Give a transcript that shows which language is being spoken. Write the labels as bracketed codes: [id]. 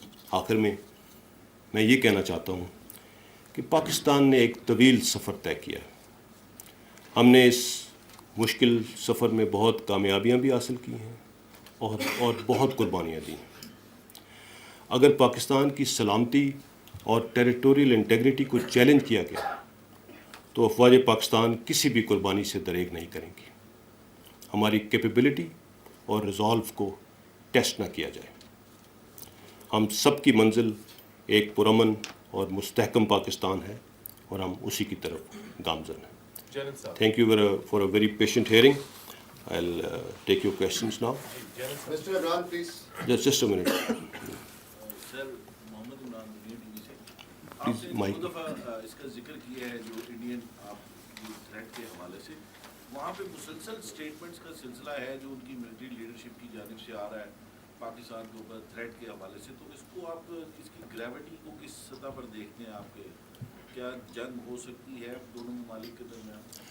[ur] آخر میں یہ کہنا چاہتا ہوں کہ پاکستان نے ایک طویل سفر طے کیا ہے۔ ہم نے اس مشکل سفر میں بہت کامیابیاں بھی حاصل کی ہیں اور بہت قربانیاں دی ہیں۔ اگر پاکستان کی سلامتی اور ٹیریٹوریل انٹیگریٹی کو چیلنج کیا گیا تو افواج پاکستان کسی بھی قربانی سے دریغ نہیں کریں گی۔ ہماری کیپیبلٹی اور ریزالو کو ٹیسٹ نہ کیا جائے۔ ہم سب کی منزل ایک پرامن اور مستحکم پاکستان ہے اور ہم اسی کی طرف گامزن ہیں۔ [en] Thank you for a very patient hearing. I'll take your questions now. Mr. Imran, please. Just a minute. [ur] سر محمد عمران دنیا ٹی وی سے آپ [en] Please, [ur] نے [en] mic. [ur] دو دفعہ اس کا ذکر کیا ہے جو انڈین آپ کی تھریٹ کے حوالے سے، وہاں پہ مسلسل اسٹیٹمنٹس کا سلسلہ ہے جو ان کی ملٹری لیڈرشپ کی جانب سے آ رہا ہے پاکستان کے اوپر تھریٹ کے حوالے سے، تو اس کو آپ اس کی گریوٹی کو کس سطح پر دیکھتے ہیں؟ آپ کے کیا جنگ ہو سکتی ہے دونوں ممالک کے درمیان؟